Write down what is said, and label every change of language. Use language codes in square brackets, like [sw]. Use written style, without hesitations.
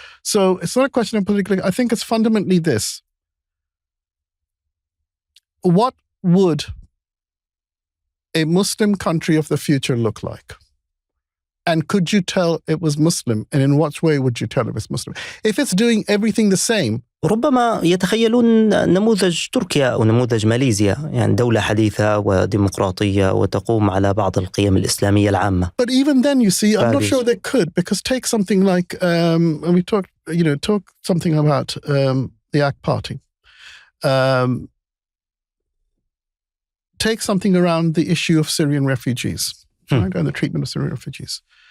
[en] So it's not a question of political, I think it's fundamentally this: what would a Muslim country of the future look like? And could you tell it was Muslim? And in what way would you tell it was Muslim? If it's doing everything the same. [ar] ربما يتخيلون نموذج تركيا أو نموذج ماليزيا، يعني دولة حديثة وديمقراطية وتقوم على بعض القيم الإسلامية العامة. [en] But even then, you see, I'm not sure they could, because take something like, when we talk something about the AK Party. Take something around the issue of Syrian refugees, right, and the treatment of Syrian refugees.